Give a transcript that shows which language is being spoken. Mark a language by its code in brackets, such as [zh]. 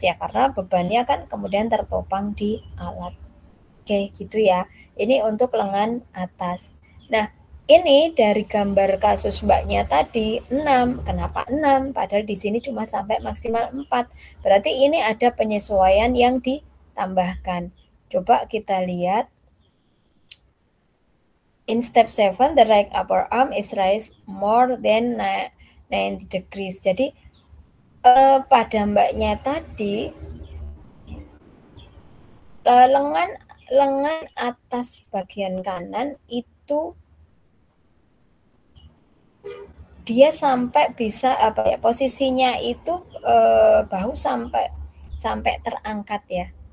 [id] Ya karena bebannya kan kemudian tertopang di alat. Oke, gitu ya. Ini untuk lengan atas. Nah, ini dari gambar kasus Mbaknya tadi 6. Kenapa 6? Padahal di sini cuma sampai maksimal 4. Berarti ini ada penyesuaian yang ditambahkan. Coba kita lihat. [en] In step 7, the right upper arm is raised more than 90 degrees. [id] Jadi pada Mbaknya tadi lengan atas bagian kanan itu dia sampai bisa posisinya itu bahu sampai terangkat ya.